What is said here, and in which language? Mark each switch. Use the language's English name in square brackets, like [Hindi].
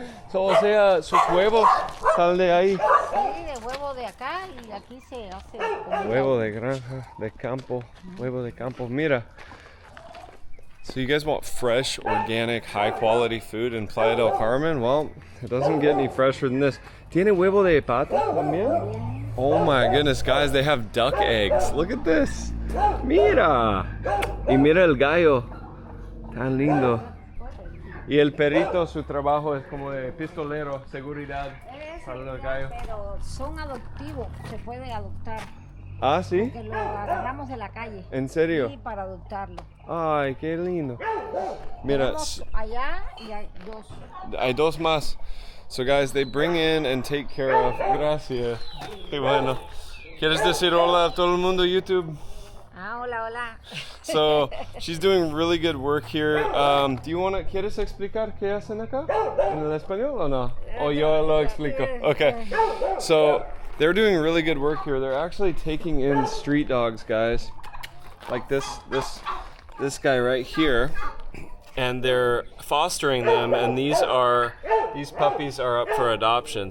[Spanish] So, o sea, sus huevos salen de ahí. Sí, de huevo de acá y aquí se hace comida. Huevo de granja, de campo, huevo de campo. Mira. [English] So you guys want fresh, organic, high-quality food in Playa del Carmen? Well, it doesn't get any fresher than this. [Spanish] ¿Tiene huevo de pato también? [English] Oh my goodness, guys, they have duck eggs. Look at this. [Spanish] Mira. Y mira el gallo. Tan lindo. Y el perrito, su trabajo es como de pistolero, seguridad para el gallo. Pero son adoptivos, se puede adoptar. Ah, ¿sí? Que lo agarramos de la calle. ¿En serio? Sí, para adoptarlo. Ay, qué lindo. Mira, Tenemos allá y hay dos. hay dos más. [English] So guys, they bring in and take care of. [Spanish] Gracias. Qué bueno. ¿Quieres decir hola a todo el mundo YouTube? Ah, hola, hola. [English] So she's doing really good work here. Do you wanna, [Spanish] ¿quieres explicar qué hacen acá? ¿En el español o no? O yo lo explico. Okay. [English] So they're doing really good work here. They're actually taking in street dogs, guys. Like this guy right here. And they're fostering them, and these puppies are up for adoption.